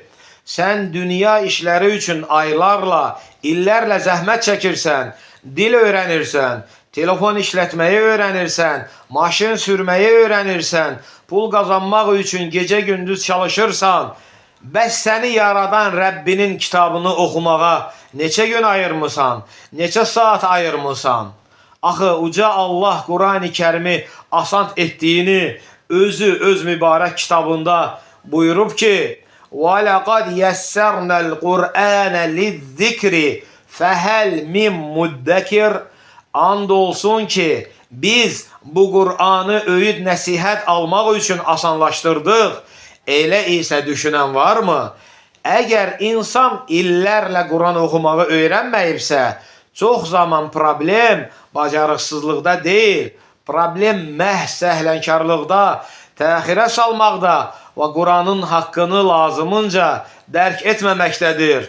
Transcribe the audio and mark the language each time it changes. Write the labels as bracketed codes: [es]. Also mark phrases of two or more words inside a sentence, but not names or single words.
[az] Sən dünya işləri üçün aylarla, illərlə zəhmət çəkirsən, dil öyrənirsən, telefon işlətməyi öyrənirsən, maşın sürməyi öyrənirsən, pul qazanmaq üçün gecə-gündüz çalışırsan, bəs səni yaradan Rəbbinin kitabını oxumağa neçə gün ayırmısan, neçə saat ayırmısan? Axı, uca Allah Quran-ı Kərimi asant etdiyini özü öz mübarək kitabında buyurub ki, [ar] وَلَقَدْ يَسَّرْنَا الْقُرْآنَ لِلذِّكْرِ فَهَلْ مِنْ مُدَّكِرِ. [az] And olsun ki, biz bu Qur'anı öyüd nəsihət almaq üçün asanlaşdırdıq. Elə isə düşünən varmı? Əgər insan illərlə Quran oxumağı öyrənməyibsə, çox zaman problem bacarıqsızlıqda deyil, problem məhz səhlənkarlıqda, təxirə salmaqda və Quranın haqqını lazımınca dərk etməməkdədir.